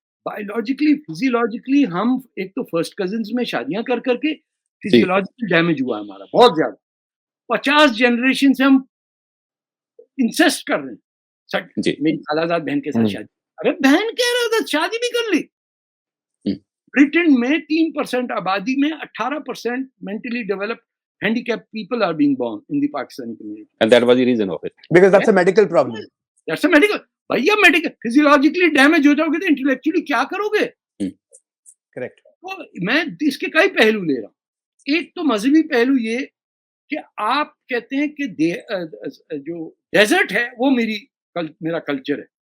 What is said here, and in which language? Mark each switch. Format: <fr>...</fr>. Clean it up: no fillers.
<hi>Biologically, physiologically हम एक तो फर्स्ट कजिन्स में शादियां कर करके फिजियोलॉजिकल डैमेज हुआ हमारा बहुत ज्यादा। 50 जनरेशन से हम इंसेस्ट कर रहे हैं। जी। मेरी खालाजाद बहन के साथ शादी, अरे बहन कह रहा था शादी भी कर ली। ब्रिटेन में 3% आबादी में 18%</hi> <en>mentally developed handicapped people are being born in the Pakistani community. And that was the reason of it. Because that's a medical problem. That's a medical.</en> <hi>भैया मेडिकल फिजियोलॉजिकली डैमेज हो जाओगे तो इंटेलेक्चुअली क्या करोगे? Correct. तो मैं इसके कई पहलू ले रहा हूँ। एक तो मजहबी पहलू ये कि आप कहते हैं कि जो डेजर्ट है वो मेरा कल्चर है।</hi>